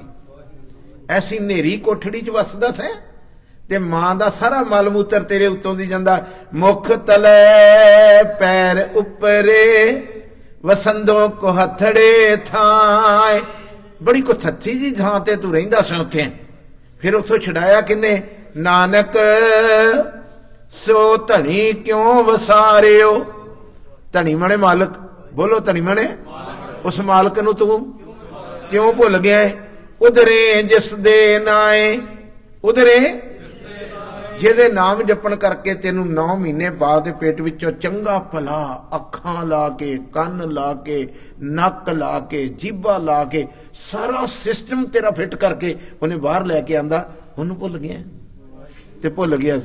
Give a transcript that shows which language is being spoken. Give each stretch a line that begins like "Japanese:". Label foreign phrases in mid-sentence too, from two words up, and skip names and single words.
Punjabi: ਐਸੀ ਨੇਰੀ ਕੋਠੜੀ ਚ ਵਸਦਾ ਸੈਂ ਤੇ ਮਾਂ ਦਾ ਸਾਰਾ ਮਲ ਮੂਤਰ ਤੇਰੇ ਉੱਤੋਂ ਦੀ ਜਾਂਦਾ। ਮੁਖ ਤਲੇ ਪੈਰ ਉਪਰੇ, ਵਸੰਦੋ ਕੋ ਹਥੜੇ ਥਾਏ। ਬੜੀ ਕੋ ਥੱਥੀ ਜੀ ਥਾਂ ਤੇ ਤੂੰ ਰਹਿੰਦਾ ਸੀ ਉੱਥੇ। ਫਿਰ ਉੱਥੋਂ ਛੁਡਾਇਆ ਕਿੰਨੇ, ਨਾਨਕ ਸੋ ਧਣੀ ਕਿਉਂ ਵਿਸਾਰਿਓ। ਧਣੀ ਮਨੇ ਮਾਲਕ, ਬੋਲੋ ਧਣੀ ਮਨੇ ਉਸ ਮਾਲਕ ਨੂੰ ਤੂੰ ਕਿਉਂ ਭੁੱਲ ਗਿਆ ਹੈ। ਉਧਰੇ ਜਿਸ ਦੇ ਨਾਏ, ਉਧਰੇ ਜਿਹਦੇ ਨਾਮ ਜਪਣ ਕਰਕੇ ਤੈਨੂੰ 9 ਮਹੀਨੇ ਬਾਅਦ ਪੇਟ ਵਿਚੋਂ ਚੰਗਾ ਭਲਾ ਅੱਖਾਂ ਲਾ ਕੇ, ਕੰਨ ਲਾ ਕੇ, ਨੱਕ ਲਾ ਕੇ, ਜੀਭਾ ਲਾ ਕੇ ਸਾਰਾ ਸਿਸਟਮ ਤੇਰਾ ਫਿੱਟ ਕਰਕੇ ਉਨ੍ਹਾਂ ਬਾਹਰ ਲੈਕੇ ਆਂਦਾ, ਉਨ੍ਹਾਂ ਭੁੱਲ ਗਿਆ ਤੇ ਭੁੱਲ ਗਿਆ।